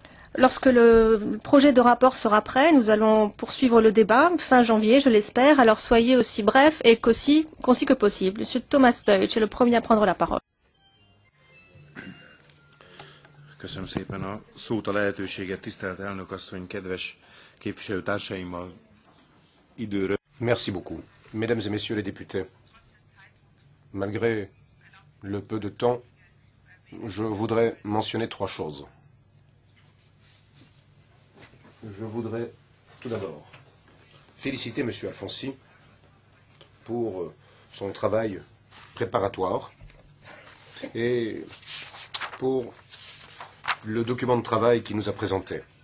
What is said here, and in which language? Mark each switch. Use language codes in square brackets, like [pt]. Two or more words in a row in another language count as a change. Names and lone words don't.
[fr] Lorsque le projet de rapport sera prêt, nous allons poursuivre le débat fin janvier, je l'espère. Alors soyez aussi bref et concis que possible. Monsieur Thomas Deutsch est le premier à prendre la parole. [hu] Köszönöm szépen a szót, a lehetőséget, tisztelt elnök asszony, kedves képviselőtársaimmal időről. [fr] Merci beaucoup. Mesdames et messieurs les députés, malgré le peu de temps, je voudrais mentionner trois choses. Je voudrais tout d'abord féliciter M. Alfonsi pour son travail préparatoire et pour le document de travail qu'il nous a présenté.